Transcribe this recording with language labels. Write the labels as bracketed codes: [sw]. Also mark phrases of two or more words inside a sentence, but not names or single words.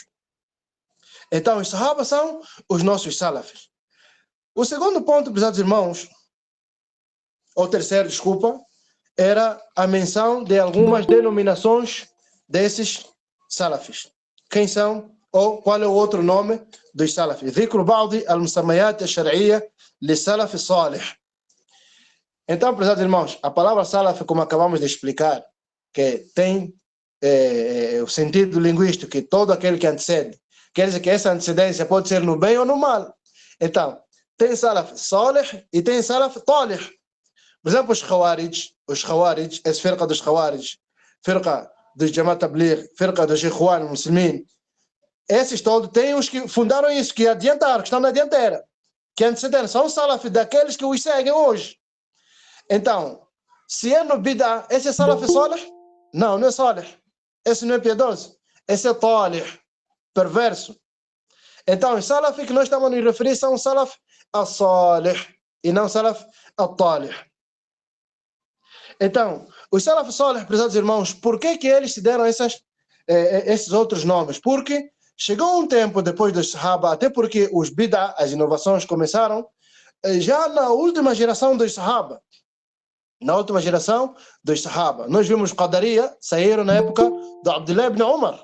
[pt] Então, os sahabas são os nossos salafis. O segundo ponto, prezados irmãos, ou terceiro, desculpa, era a menção de algumas denominações desses salafis. Quem são? Ou qual é o outro nome dos salafis? [ar] ذكر بعض المسميات الشرعية للسلف الصالح. [pt] Então, prezados irmãos, a palavra salaf, como acabamos de explicar, que tem o sentido linguístico que todo aquele que antecede, quer dizer que essa antecedência pode ser no bem ou no mal. Então, tem [ar] سلف صالح [pt] e tem [ar] سلف طالح. [pt] Por exemplo, os Khawarij, essa firqa dos Khawarij, firqa dos Jamaat Tabligh, firqa dos Ikhwan Muslimin, esses todos tem os que fundaram isso, que adiantaram, que estão na dianteira, que antecederam, são salaf daqueles que os seguem hoje. Então, se é no bid'ah, esse é [ar] سلف صالح? [pt] Não, não é salih. Esse não é piedoso. Esse é talih, perverso. Então, os salaf que nós estamos a nos referir são [ar] السلف الصالح [pt] e não [ar] السلف الطالح. [pt] Então, os [ar] سلف صالح, [pt] prezados irmãos, por que eles se deram esses outros nomes? Porque chegou um tempo depois dos sahaba, até porque os bid'ah, as inovações começaram já na última geração dos sahaba. Na última geração dos sahaba. Nós vimos Qadariya, saíram na época do Abdullah ibn Umar.